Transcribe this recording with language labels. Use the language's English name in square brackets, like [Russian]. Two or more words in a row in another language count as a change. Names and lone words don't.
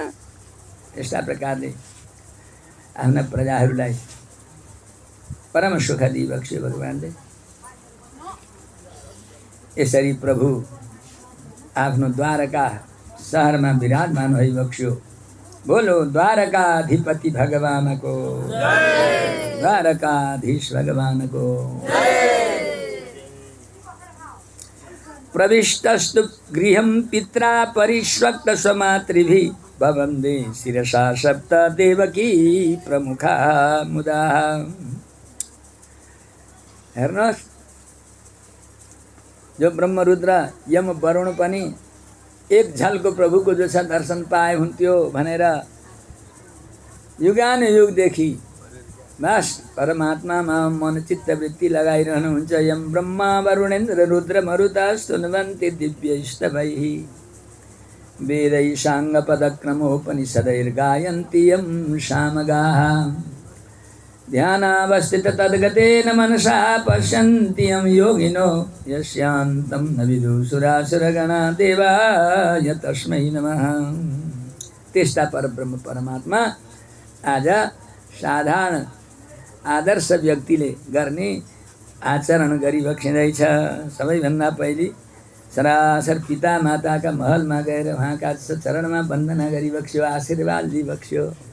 [Nepali] यस्ता प्रकारले आफ्ना प्रजाहरूलाई परम सुख दिइबक्स्यो भगवानले। यसरी प्रभु आफ्नो द्वारका सहरमा विराजमान भइबक्स्यो। बोलो द्वारकाधिपति भगवानको, द्वारकाधीश भगवानको। [Sanskrit] प्रविष्टस्तु गृहं पित्रा परिष्वक्त स्वमातृभिः, भवन्ते शिरसा सप्त देवकी प्रमुखा मुदा। [Nepali] हेर्नुहोस्, जो ब्रह्मरुद्र यम वरुण पनि एक झल्को प्रभुको जो छ दर्शन पाए हुन्थ्यो भनेर युगानुयुगदेखि बस परमात्मामा मन चित्तवृत्ति लगाइरहनुहुन्छ। [Sanskrit] यम ब्रह्मा वरुणेन्द्र रुद्र मरुता स्तुन्वन्ति दिव्यैस्तवैः, वेदैः साङ्गपदक्रमोपनिषदैर्गायन्ति यं सामगाः। ध्यानावस्थित तद्गतेन मनसा पश्यन्ति यं योगिनो, यस्यान्तं न विदुषुरासुरगणा देवाय तस्मै नमः। [Nepali] त्यस्ता परब्रह्म परमात्मा आज साधारण आदर्श व्यक्तिले गर्ने आचरण गरिबक्सिँदैछ। सबैभन्दा पहिले सरासर पिता माताका महलमा गएर उहाँका चरणमा वन्दना गरिबक्स्यो, आशीर्वाद दिइबक्स्यो।